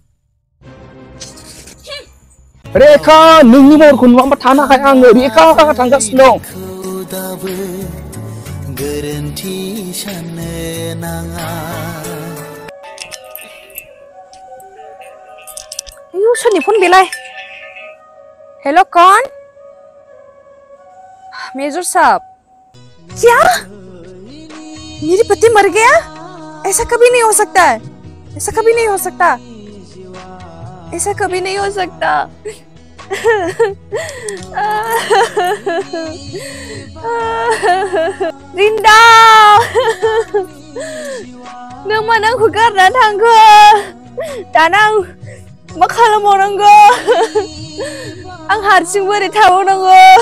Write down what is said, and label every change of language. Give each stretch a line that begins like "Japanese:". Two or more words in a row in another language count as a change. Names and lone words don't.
Bodo: रेखा नोंनि महरखौ नुवाबा थानो हाया आङो। रेखा थांगासिनो दं। गोरोन्थि साननो नाङा। आयु सोरनि फन बेलाय?
Hindi: हेलो कौन? मेजर साहब। क्या? मेरी पति मर गया? ऐसा कभी नहीं हो सकता है, ऐसा कभी नहीं हो सकता, ऐसा कभी नहीं हो सकता।
Bodo: रिन्दा नों मानो आंखौ गारनानै थांखो? दाना आं मा खालामबावनांगौ? आं हारसिं बोरै थाबावनांगौ?